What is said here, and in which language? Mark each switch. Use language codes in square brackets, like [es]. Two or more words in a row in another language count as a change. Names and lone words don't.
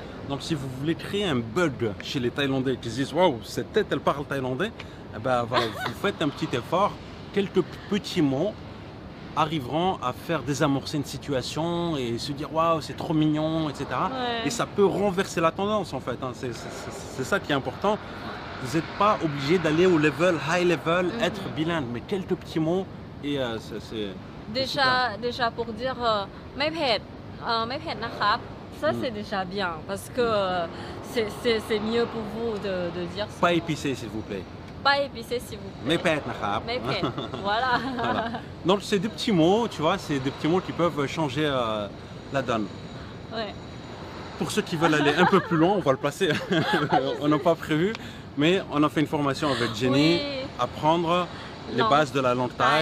[fr] Donc si vous voulez créer un bug chez les Thaïlandais qui se disent waouh, cette tête elle parle thaïlandais, eh ben, voilà, vous faites un petit effort, quelques petits mots arriveront à faire désamorcer une situation et se dire waouh, c'est trop mignon, etc. Ouais. Et ça peut renverser la tendance en fait, hein. C'est ça qui est important. Vous n'êtes pas obligé d'aller au level, [en] high level, [fr] être bilingue, mais quelques petits mots et c'est Déjà pour dire [th] ไม่เผ็ดไม่เผ็ดนะครับ [fr] ça c'est déjà bien parce que c'est mieux pour vous de dire ça. pas épicé s'il vous plaît. Pas épicé s'il vous plaît. [th] ไม่เผ็ดนะครับ ไม่เผ็ด [fr] voilà. Voilà. Donc c'est des petits mots, tu vois, c'est des petits mots qui peuvent changer la donne. Ouais. Pour ceux qui veulent aller un peu plus loin, on va le placer. On n'a pas prévu, mais on a fait une formation avec Jenny, Oui. apprendre les Non. bases de la langue thaï,